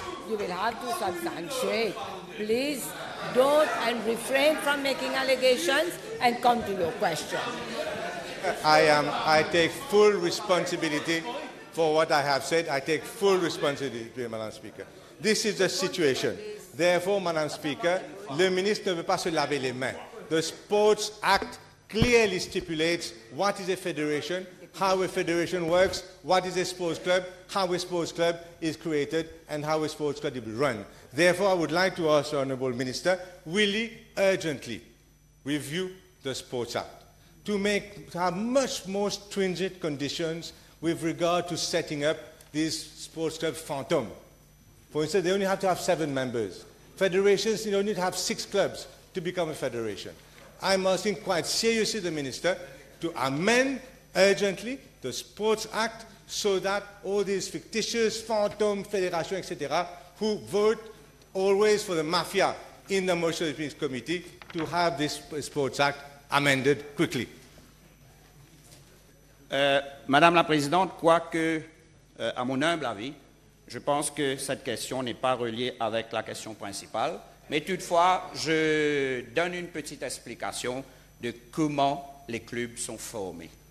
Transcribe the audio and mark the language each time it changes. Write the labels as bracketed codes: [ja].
[en] You will have to substantiate. Please don't, and refrain from making allegations and come to your question. I take full responsibility for what I have said. I take full responsibility, Madam Speaker. This is the situation. Therefore, Madam Speaker, [fr] le ministre ne veut pas se laver les mains. [en] The Sports Act clearly stipulates what is a federation, how a federation works, what is a sports club, how a sports club is created, and how a sports club is run. Therefore, I would like to ask the Honourable Minister, will he urgently review the Sports Act to have much more stringent conditions with regard to setting up these sports club phantom? For instance, they only have to have 7 members. Federations, you only need to have 6 clubs to become a federation. I'm asking quite seriously the Minister to amend urgently the Sports Act so that all these fictitious phantom federations, etc., who vote always for the mafia in the Mauritius Olympics Committee, to have this Sports Act amended quickly. [fr] Madame la Présidente, quoique, à mon humble avis, je pense que cette question n'est pas reliée avec la question principale, mais toutefois, je donne une petite explication de comment les clubs sont formés.